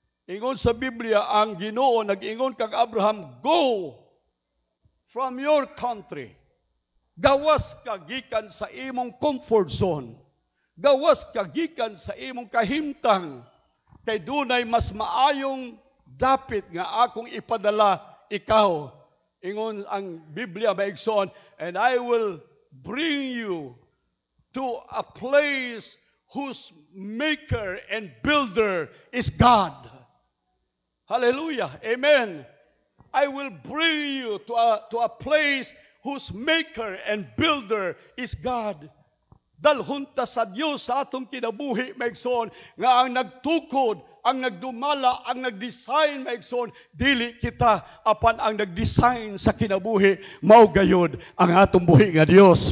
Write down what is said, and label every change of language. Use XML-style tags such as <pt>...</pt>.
<ceb>Ingon sa Biblia, ang Ginoo nag-ingon kang Abraham,</ceb> <en>go from your country.</en> <ceb>Gawas ka gikan sa imong comfort zone. Gawas ka gikan sa imong kahimtang. Kay dunay mas maayong dapit nga akong ipadala ikaw. Ingon ang Biblia maigsoon,</ceb> <en>and I will bring you to a place whose maker and builder is God. Hallelujah. Amen. I will bring you to a place whose maker and builder is God.</en> <ceb>Dalhunta sa Dios sa atong kinabuhi maigsoon nga ang nagtukod, ang nagdumala, ang nagdesign maigsoon, dili kita apan ang nagdesign sa kinabuhi mao gayud ang atong buhi nga Dios.</ceb>